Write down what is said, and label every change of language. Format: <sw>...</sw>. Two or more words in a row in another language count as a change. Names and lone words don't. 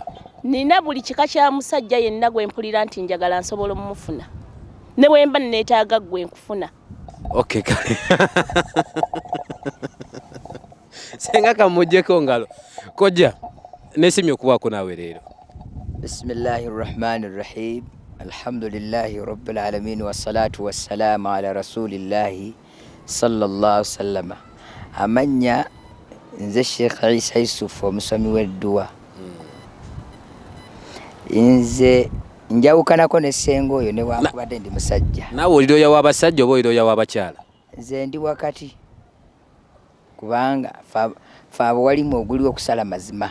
<lg>Nina buli kika kya musajja yenna gwe mpulira nti njagala nsobola omufuna. Ne bwe mba neetaaga gwe nkufuna. Okay, kale. senga kamujjeko ngalo kojja nesimye okubaako naawe leero.</lg> <ar>بسم الله الرحمن الرحيم. الحمد لله رب العالمين والصلاة والسلام على رسول الله صلى الله سلم.</ar> <lg>Amanya nze Sheikh Isa Yusuf omusomi w'edduwa. Nze njawukanako ne ssenga oyo ne wankubadde ndi musajja. Naawe oliroya w'abasajja oba oliroya w'abakyala? Nze ndi wakati kubanga faabo walimu oguli okusala mazima.</lg>